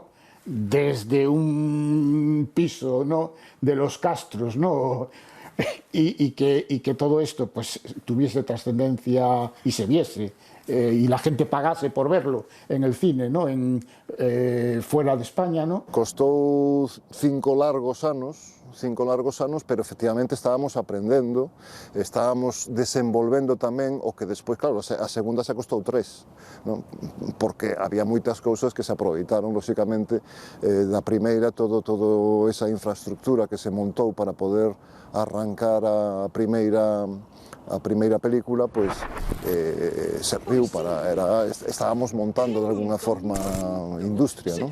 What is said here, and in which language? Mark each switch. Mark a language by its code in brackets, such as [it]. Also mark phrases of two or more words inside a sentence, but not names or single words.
[es] Desde un piso, ¿no? de los Castros, ¿no? y que todo esto pues, tuviese trascendencia y se viese, y la gente pagase por verlo en el cine, ¿no? Fuera de España, ¿no? [gl] Costou 5 largos anos, pero efectivamente estábamos aprendendo, estábamos desenvolvendo tamén o que despois, claro, a segunda xa costou 3, non? Porque había moitas cousas que se aproveitaron, lóxicamente, da primeira, toda esa infraestructura que se montou para poder arrancar a primeira película, pois serviu para, estábamos montando [es] de alguna forma [gl] industria, ¿no?